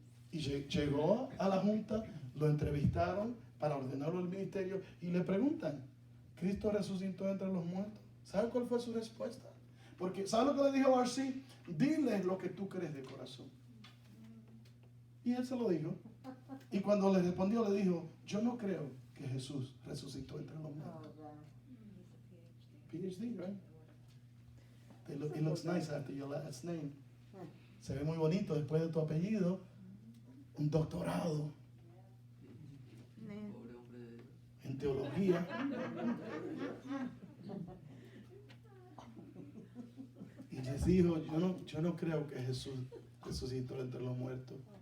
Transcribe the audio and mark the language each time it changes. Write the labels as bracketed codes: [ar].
[es] Y llegó a la junta, lo entrevistaron para ordenarlo al ministerio y le preguntan, ¿Cristo resucitó entre los muertos? ¿Sabe cuál fue su respuesta? Porque, ¿sabe lo que le dijo RC? Dile lo que tú crees de corazón. Y él se lo dijo. Y cuando le respondió, le dijo, yo no creo que Jesús resucitó entre los muertos. [en] PhD, right? It looks nice after your last name. [es] Se ve muy bonito después de tu apellido. Un doctorado en teología. Y les dijo, yo no creo que Jesús resucitó entre los muertos.